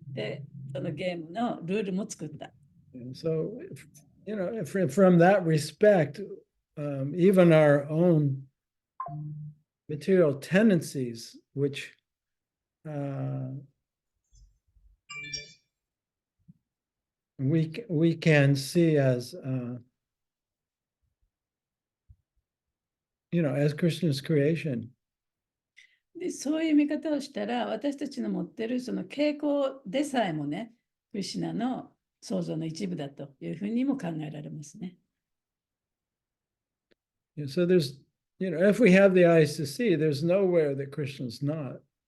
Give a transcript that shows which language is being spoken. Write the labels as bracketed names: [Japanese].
[Japanese] で、そのゲームのルールも作った。 [English] And so, from that respect, even our own material tendencies, which we can see as as Krishna's creation. [Japanese] で、そういう見方をしたら、私たちの持っているその傾向でさえもね、クリシュナの創造の一部だというふうにも考えられますね。 [English] So there's, if we have the eyes to see, there's nowhere that Krishna's not.